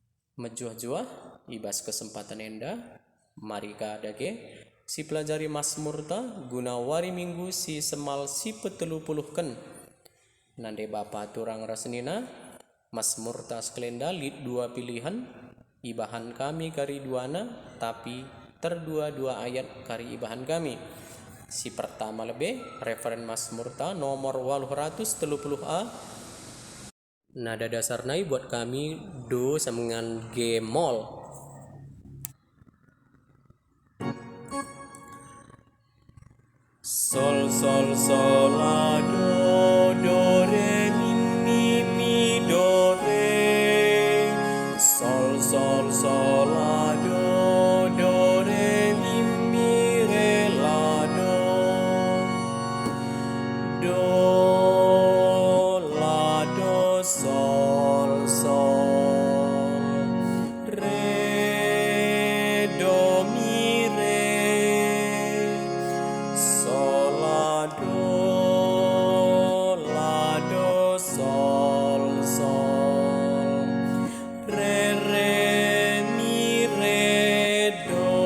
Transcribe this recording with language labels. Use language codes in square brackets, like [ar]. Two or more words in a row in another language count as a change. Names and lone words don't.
[btx] Menjuah-juah ibas kesempatan enda mari ka dage si pelajari Mazmurta guna wari minggu si semal si petelu-puluhken nande bapa turang rasenina Mazmurta sekelenda lid dua pilihan ibahan kami kari duana tapi terdua-dua ayat kari ibahan kami. Si pertama lebih referen Mazmurta nomor 830a. Nada dasar nai buat kami do samengan G mol. Sol sol sol la do re mi do re. Sol sol sol la do re mi re la do. Do la do sol sol re do mi re. Sol la do sol sol re mi re do.